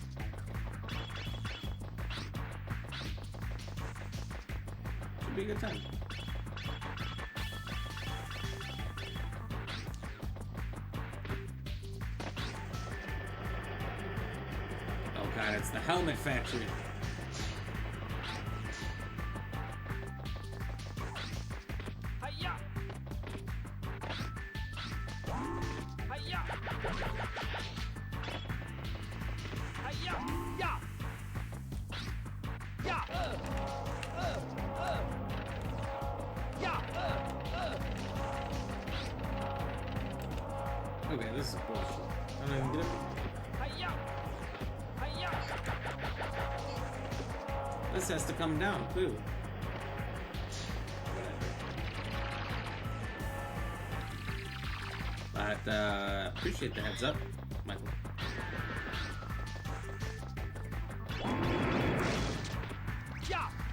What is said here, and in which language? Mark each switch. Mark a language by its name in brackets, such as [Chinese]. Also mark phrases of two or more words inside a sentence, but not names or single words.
[English] Should be a good time. Oh god, it's the helmet factory. Hi-ya! Hi-ya! Hi-ya! Yeah! Yeah! Yeah! Okay, this is bullshit. I don't even get it. Hi-ya! Hi-ya! This has to come down too. Whatever. But appreciate the heads up, Michael. Yeah.